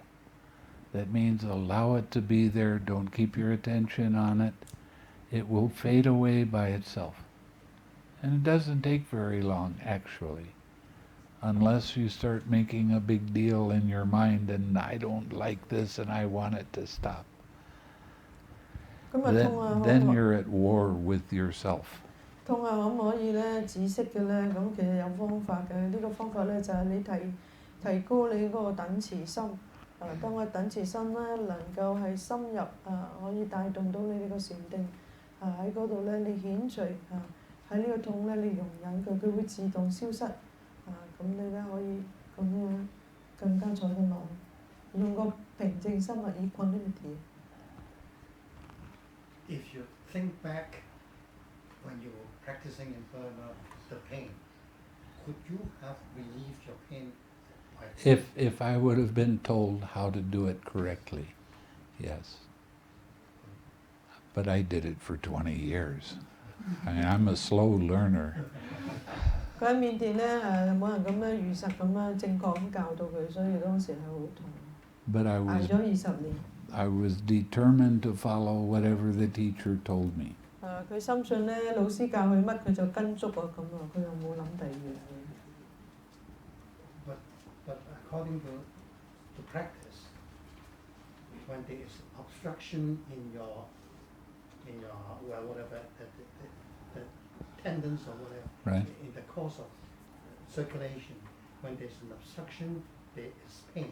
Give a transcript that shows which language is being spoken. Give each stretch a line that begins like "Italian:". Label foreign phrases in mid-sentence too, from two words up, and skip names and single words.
English: That means allow it to be there, don't keep your attention on it. It will fade away by itself. And it doesn't take very long, actually. unless you start making a big deal in your mind and I don't like this and I want it to stop.
Cantonese: 咁啊痛啊，
English: Then you're at war with yourself.
Cantonese: 痛啊，可唔可以咧止息嘅咧？咁其實有方法嘅。呢個方法咧就係你提高你嗰個等持心。當個等持心咧能夠係深入可以帶動到你呢個禪定喺嗰度咧，你顯除喺呢個痛咧，你容忍佢，佢會自動消失咁你咧可以咁樣更加坐得耐，用個平靜心 equanimity。
English: If you think back when you were practicing in Burma, the pain, could you have relieved your pain? If I would have been told how to do it correctly, yes. But I did it for 20 years. I mean, I'm a slow learner.
Cantonese: 佢喺緬甸咧冇人咁樣如實咁樣正確咁教導佢，所以當時係好痛。
English: But I
Cantonese: 捱咗20年。
English: I was determined to follow whatever the teacher told me.
Cantonese: 佢深信咧老師教佢乜佢就跟足咁佢又冇諗第二樣嘢。
English: But according to practice, when there is obstruction in your well whatever the tendons or whatever Right. in the course of circulation, when there's an obstruction, there is pain.